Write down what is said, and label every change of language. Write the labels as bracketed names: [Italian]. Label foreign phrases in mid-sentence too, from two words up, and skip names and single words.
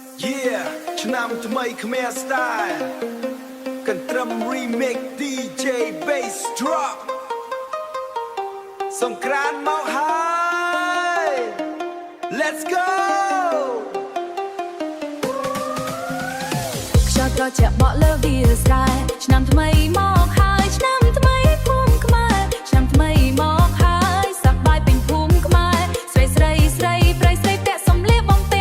[English] Yeah [Khmer] ឆ្នាំថ្មីខ្មែរ [English] style កន្ទ្រឹម remix DJ bass drop [Khmer] សង្គ្រាមមកហើយ [English] Let's go [Khmer] ខ្យល់ត្រជាក់បក់លើវាស្រែឆ្នាំថ្មីមកហើយឆ្នាំថ្មីភូមិខ្មែរឆ្នាំថ្មីមកហើយសប្បាយពេញភូមិខ្មែរស្រីស្រីស្រីប្រិយស្រីពាក់សំលៀកបំពា